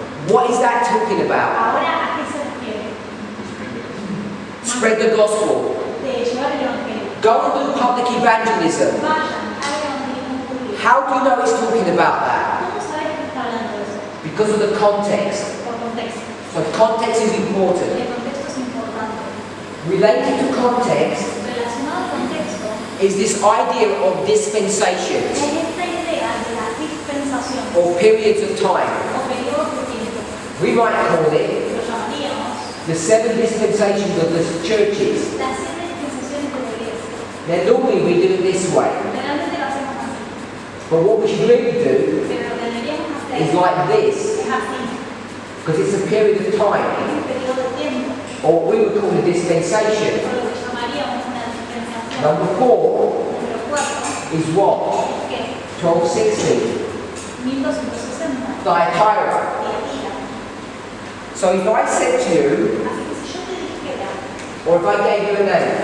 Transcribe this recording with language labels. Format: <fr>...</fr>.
<en>what is that talking about?</en> <es>Ahora, ¿a qué se refiere?</es> <en>Spread the gospel.</en> <es>De llevar el evangelio.</es> <en>Go and do public evangelism.</en> <es>Vayan, hagan evangelismo público.</es> <en>How do you know it's talking about that?</en> <es>¿Cómo sabes que está hablando de eso?</es> <en>Because of the context.</en> <es>Por contexto.</es> <en>So context is important.</en> <es>El contexto es importante.</es> <en>Related to context</en> <es>Relacionado al contexto,</es> <en>is this idea of dispensations</en> <es>es esta idea de la dispensación</es> <en>or periods of time.</en> <es>o periodos de tiempo.</es> <en>We might call it</en> <es>Lo llamaríamos</es> <en>the 7 dispensations of the churches.</en> <es>las 7 dispensaciones de la iglesia.</es> <en>Now normally we do it this way,</en> <es>Generalmente lo hacemos así,</es> <en>but what we should really do</en> <es>pero lo que deberíamos hacer</es> <en>is like this,</en> <es>es así.</es> <en>because it's a period of time,</en> <es>Es un periodo de tiempo,</es> <en>or what we would call a dispensation.</en> <es>o lo que llamaríamos una dispensación.</es> <en>Number 4</en> <es>Número 4</es> <en>is what?</en> <es>es que</es> <en>1260,</en> <es>1260</es> <en>Thyatira.</en> <es>Tiatira.</es> <en>So if I said to you,</en> <es>Así que si yo te dijera,</es> <en>or if I gave you a name,</en>